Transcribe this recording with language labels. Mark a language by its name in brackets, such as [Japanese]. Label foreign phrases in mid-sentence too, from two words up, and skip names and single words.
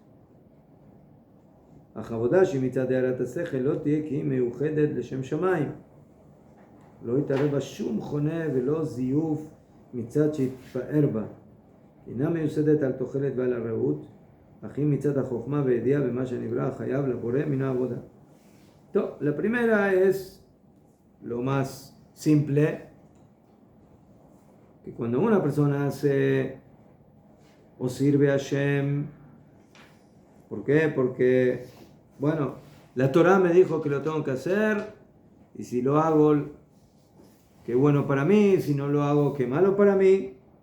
[Hebrew] אך עבודה שמצד הערת השכל לא תהיה כי היא מיוחדת לשם שמיים. לא יתערב בה שום חונה ולא זיוף מצד שיתפאר בה. אינה מיוסדת על תוחלת ועל הרעות, אך היא מצד החוכמה והידיעה במה שנברא חייב לבורא מן העבודה. טוב, [Spanish] la primera es lo más simple, que cuando una persona hace o sirve a Hashem, ¿por qué? Porque, bueno, la Torah me dijo que lo tengo que hacer, y si lo hago, qué bueno para mí, si no lo hago, qué malo para mí.